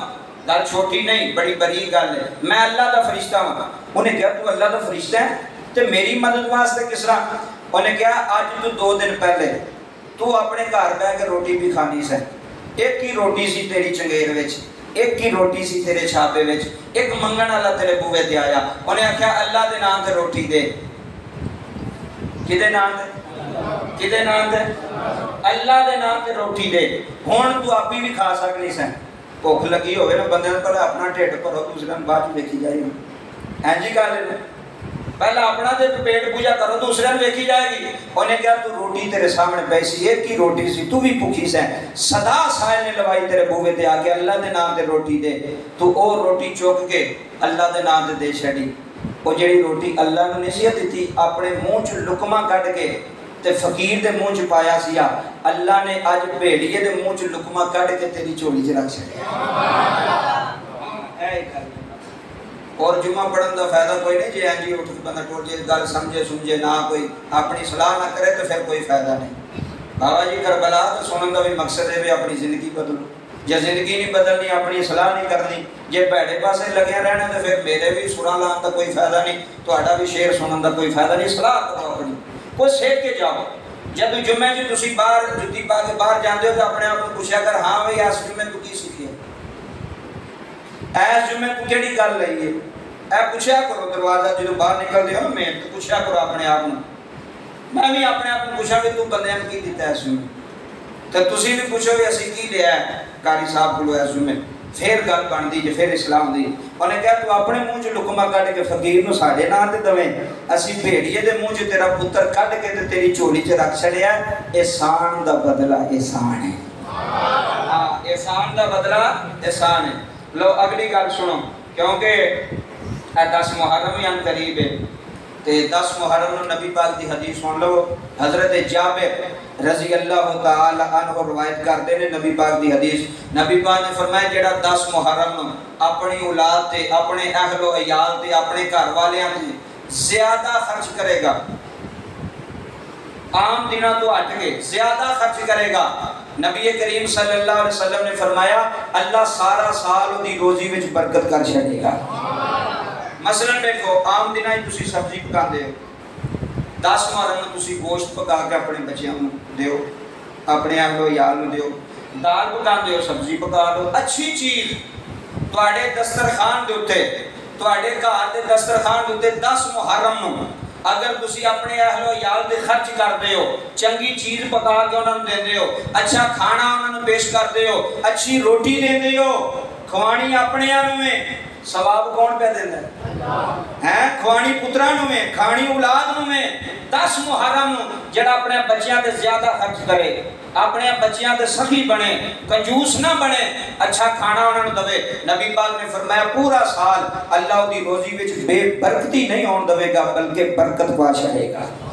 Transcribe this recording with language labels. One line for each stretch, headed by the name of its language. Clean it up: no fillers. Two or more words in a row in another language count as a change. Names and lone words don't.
Punjabi: گل چھوٹی نہیں بڑی بڑی گل ہے میں اللہ دا فرشتہ ہوں انہیں کہا تو اللہ دا فرشتہ ہے تے میری مدد واسطے کس طرح انہیں کہا آج تو 2 دن پہلے تو اپنے گھر بیٹھ کے روٹی بھی کھانی سے ایک ہی روٹی سی تیری چنگیر وچ ایک ہی روٹی سی تیرے چھاپے وچ ایک منگن والا تیرے بوئے تے آیا انہیں آکھیا اللہ دے نام تے روٹی دے کدے نام دے اللہ دے نام تے روٹی دے ہن تو آپ بھی کھا سکنی سے ਭੁੱਖ ਲੱਗੀ ਹੋਵੇ ਨਾ ਬੰਦੇ ਨੂੰ ਪਹਿਲਾਂ ਆਪਣਾ ਢਿੱਡ ਭਰੋ, ਦੂਸਰਿਆਂ ਨੂੰ ਬਾਅਦ ਚ ਵੇਖੀ ਜਾਏਗੀ। ਇੰਝ ਹੀ ਗੱਲ ਹੈ, ਪਹਿਲਾਂ ਆਪਣਾ ਤੇ ਪੇਟ ਪੂਜਾ ਕਰੋ, ਦੂਸਰਿਆਂ ਨੂੰ ਵੇਖੀ ਜਾਏਗੀ। ਉਹਨੇ ਕਿਹਾ ਤੂੰ ਰੋਟੀ ਤੇਰੇ ਸਾਹਮਣੇ ਪਈ ਸੀ, ਇੱਕ ਹੀ ਰੋਟੀ ਸੀ, ਤੂੰ ਵੀ ਭੁੱਖੀ ਸੈਂ, ਸਦਾ ਸਾਇਲ ਨੇ ਲਵਾਈ ਤੇਰੇ ਬੂਹੇ ਤੇ ਆ ਕੇ ਅੱਲਾਹ ਦੇ ਨਾਮ ਤੇ ਰੋਟੀ ਦੇ, ਤੂੰ ਉਹ ਰੋਟੀ ਚੁੱਕ ਕੇ ਅੱਲਾਹ ਦੇ ਨਾਮ ਤੇ ਦੇ ਛੱਡੀ। ਉਹ ਜਿਹੜੀ ਰੋਟੀ ਅੱਲਾਹ ਨੂੰ ਨਹੀਂ ਸੀ ਦਿੱਤੀ, ਆਪਣੇ ਮੂੰਹ ਚ ਲੁਕਮਾ ਕੱਢ ਕੇ ਤੇ ਫਕੀਰ ਦੇ ਮੂੰਹ ਚ ਪਾਇਆ ਸੀ, ਅੱਲਾਹ ਨੇ ਅੱਜ ਭੇੜੀਏ ਦੇ ਮੂੰਹ ਚ ਲੁਕਮਾ ਕੱਢ ਕੇ ਤੇਰੀ ਝੋਲੀ ਚ ਰੱਖ ਛੱਡਿਆ। اور جمعہ پڑھن دا فائدہ کوئی نہیں، جی انجی اٹھ کے بندہ ٹوٹ جائے، گل سمجھے سمجھے نہ، کوئی اپنی صلاح نہ کرے تو پھر کوئی فائدہ نہیں۔ بابا جی کربلا تو سنن دا بھی مقصد ہے بھی اپنی زندگی بدلو، جے زندگی نہیں بدلنی، اپنی صلاح نہیں کرنی، جے بھڑے پاسے لگے رہنا تو پھر میرے بھی سراں لان دا کوئی فائدہ نہیں، تہاڈا بھی شعر سنن دا کوئی فائدہ نہیں۔ صلاح کرو اپنی، کوئی سیکھ کے جاؤ۔ جب جمعے جو تسی باہر جُتی پا کے باہر جاندے ہو تو اپنے آپ کو پوچھیا کر، ہاں بھئی اس جمعے تو کی سیکھیا، اس جمعے تو کیڑی گل لئی ہے، اے پوچھیا کرو دروازہ جدوں باہر نکل دے ہو میں تو پوچھیا کرو اپنے آپ کو۔ میں بھی اپنے آپ کو پوچھا کہ تو بندے نے کی دیتا ہے اس جمعے، تو تسی بھی پوچھو کہ اسی کی لیا ہے قاری صاحب کو اس جمعے، پھر گل بندی جے پھر اسلام دی۔ انہیں کہا تو اپنے منہ چ لقمہ کڈ کے فقیر نو ساڈے نام تے دویں، اسی بھیڑیے دے منہ چ تیرا پتر کڈ کے تے تیری چولی چ رکھ چھڑیا، احسان دا بدلہ احسان ہے۔ ہاں احسان دا بدلہ احسان ہے۔ لو اگلی گل سنو، کیونکہ 10 محرم ہی ان قریب ہے، تے 10 محرم نو نبی پاک دی حدیث سن لو۔ حضرت جابر
Arabic: رضی اللہ تعالی عنہ
Urdu: روایت کرتے ہیں
Punjabi: نبی پاک دی حدیث، نبی پاک نے فرمایا جڑا 10 محرم نو اپنی اولاد تے، اپنے اہل و عیال تے، اپنے گھر والیاں تے زیادہ خرچ کرے گا، عام دنوں تو ہٹ کے زیادہ خرچ کرے گا، نبی کریم
Arabic: صلی اللہ علیہ وسلم
Punjabi: نے فرمایا اللہ سارا سال دی روزی وچ برکت کر چھڑے گا۔ مثلا دیکھو عام دنوں ہی تسی سبزی پکاندے ہو، 10 محرم نوں تسی گوشت پکا کے اپنے بچیاں نوں دیو، اپنے اہل و عیال نوں دیو، دال پکاندے ہو سبزی پکا لو، اچھی چیز تواڈے دسترخوان دے اوتے، تواڈے گھر دے دسترخوان دے اوتے 10 محرم نوں اگر تسی اپنے اہل و عیال دے خرچ کردے ہو، چنگی چیز پکا کے انہاں نوں دیندے ہو، اچھا کھانا انہاں نوں پیش کردے ہو، اچھی روٹی دیندے ہو، کھوانی اپنے نوں ہے، ثواب کون پہ دیندا ہے؟ کھوانی پتراں نوں ہے، کھانی اولاد نوں ہے۔ 10 محرم جڑا اپنے بچیاں تے زیادہ خرچ کرے، اپنے بچیاں تے سخی بنے، کنجوس نہ بنے، اچھا کھانا انہاں نوں دے، نبی پاک نے فرمایا پورا سال اللہ دی روزی وچ بے برکتی نہیں ہون دے گا بلکہ برکت پا چھڑے گا۔